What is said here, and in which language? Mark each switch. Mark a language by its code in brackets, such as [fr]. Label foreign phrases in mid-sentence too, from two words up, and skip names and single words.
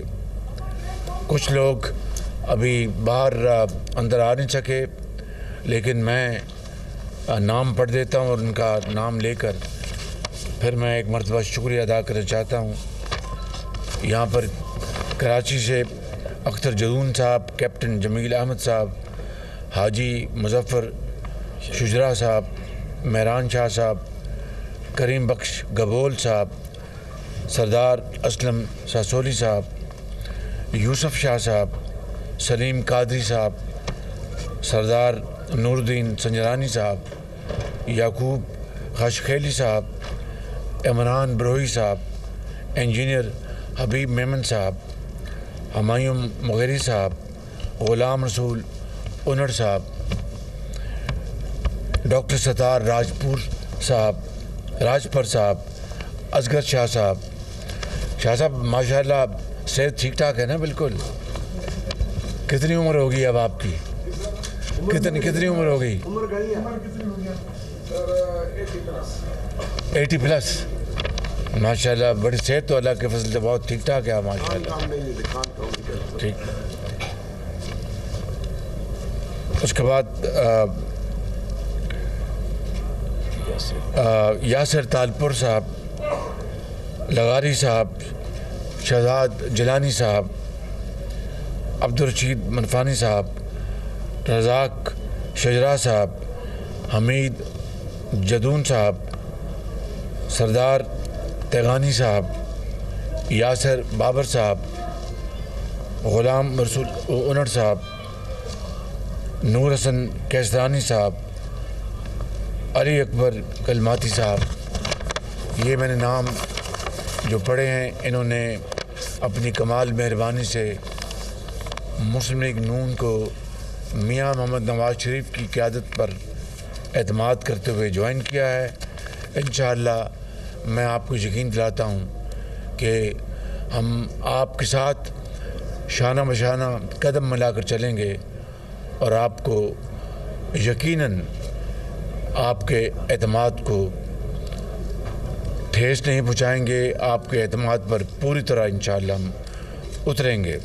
[ur] کچھ لوگ ابھی باہر اندر آ نہیں سکے، لیکن میں نام پڑھ دیتا ہوں اور ان کا نام لے کر پھر میں ایک مرتبہ شکریہ ادا کرنا چاہتا ہوں. یہاں پر کراچی سے اختر جدون صاحب، کیپٹن جمیل احمد صاحب، حاجی مظفر شجرا صاحب, مہران شاہ صاحب، کریم بخش گبول صاحب، سردار اسلم ساسولی صاحب, یوسف شاہ صاحب، سلیم قادری صاحب، سردار نورالدین سنجرانی صاحب، یعقوب خشخیلی صاحب، عمران بروہی صاحب، انجینئر حبیب میمن صاحب، ہمایوں مگیری صاحب، غلام رسول انڑ صاحب، ڈاکٹر ستار راجپر صاحب، اصغر شاہ صاحب. شاہ صاحب ماشاءاللہ صحت ٹھیک ٹھاک ہے نا? بالکل۔ کتنی عمر ہوگی اب آپ کی? کتنی عمر ہو گئی? 80 پلس. ماشاءاللہ بڑی صحت تو اللہ کے فضل سے بہت ٹھیک ٹھاک ہے ماشاءاللہ. ٹھیک۔ اس کے بعد یاسر تالپور صاحب، لغاری صاحب، شہزاد جیلانی صاحب، عبدالرشید منفانی صاحب، رزاق شجرا صاحب، حمید جدون صاحب، سردار تیغانی صاحب، یاسر بابر صاحب، غلام رسول انڑ صاحب، نور حسن قیصرانی صاحب، علی اکبر کلمتی صاحب، یہ میں نے نام جو پڑھے ہیں، انہوں نے اپنی کمال مہربانی سے مسلم لیگ نون کو میاں محمد نواز شریف کی قیادت پر اعتماد کرتے ہوئے جوائن کیا ہے. ان شاءاللہ میں آپ کو یقین دلاتا ہوں کہ ہم آپ کے ساتھ شانہ بشانہ قدم ملا کر چلیں گے اور آپ کو یقیناً آپ کے اعتماد کو ٹھیس نہیں پہنچائیں گے، آپ کے اعتماد پر پوری طرح ان شاءاللہ ہم اتریں گے.